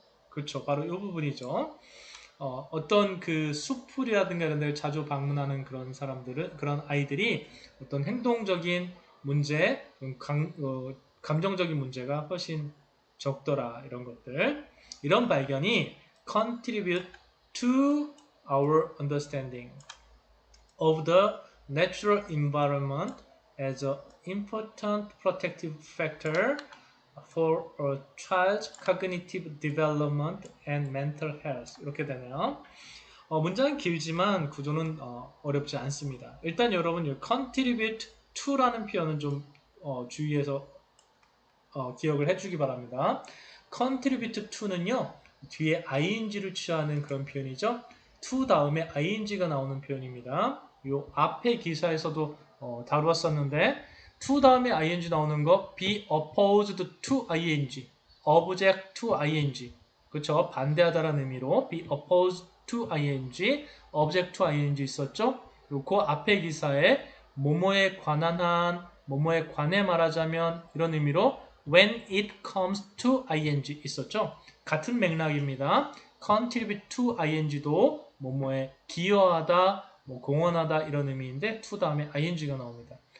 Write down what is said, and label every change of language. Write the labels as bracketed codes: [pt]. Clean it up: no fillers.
[ko] 그렇죠, 바로 이 부분이죠. 어떤 그 숲풀이라든가 이런 데를 자주 방문하는 그런 아이들이 어떤 행동적인 문제, 감정적인 문제가 훨씬 적더라, 이런 것들. 이런 발견이 [en] contribute to our understanding of the natural environment as an important protective factor for a child's cognitive development and mental health. [ko] 이렇게 되네요. 문장은 길지만 구조는 어렵지 않습니다. 일단 여러분 이 contribute to라는 표현은 좀 주의해서 기억을 해주기 바랍니다. contribute to는요, 뒤에 ing를 취하는 그런 표현이죠. to 다음에 ing가 나오는 표현입니다. 요 앞에 기사에서도 다루었었는데, to 다음에 ing 나오는 거 be opposed to ing, object to ing, 그렇죠? 반대하다라는 의미로 be opposed to ing, object to ing 있었죠? 그 앞에 기사에 뭐뭐에 관한 한, 뭐뭐에 관해 말하자면 이런 의미로 when it comes to ing 있었죠? 같은 맥락입니다. contribute to ing도 뭐뭐에 기여하다, 뭐 공헌하다 이런 의미인데 to 다음에 ing가 나옵니다.